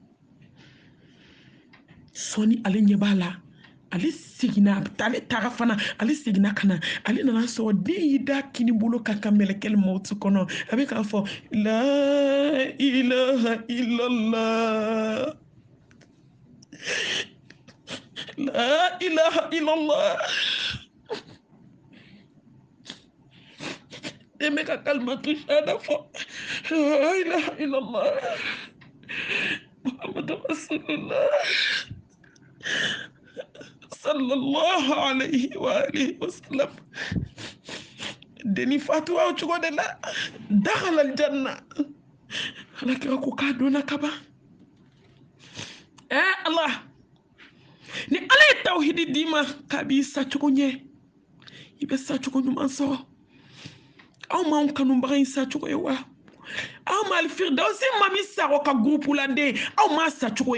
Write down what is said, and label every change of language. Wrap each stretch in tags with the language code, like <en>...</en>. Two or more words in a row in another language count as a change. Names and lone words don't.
<bm>sɔni ale ɲɛ b'a la ale seginna ale taara fana ale seginna ka na ale nana sɔrɔ den y'i da kini bolo ka mɛlɛkɛli mawuti kɔnɔ a bɛ k'a fɔ</bm> <ar>لا إله إلا الله لا إله إلا الله</ar> <bm>den bɛ ka</bm> <ar>كلمة الشهادة</ar> <bm>fɔ</bm> <ar>لا إله إلا الله محمد رسول الله صلى الله عليه وآله وسلم</ar> <bm>deni fatuwa o cogo de la</bm> <ar>دخل الجنة</ar> <bm>ala kira ko k'a donna ka ban Allah ni ala ye tawhidi d'i ma k'a b'i sacogo ɲɛ i bɛ sacogo ɲuman sɔrɔ aw m'anw kanubaga in sacogo ye wa aw ma alfirdausi Mami Sakho ka groupe la den aw m'a sacogo</bm>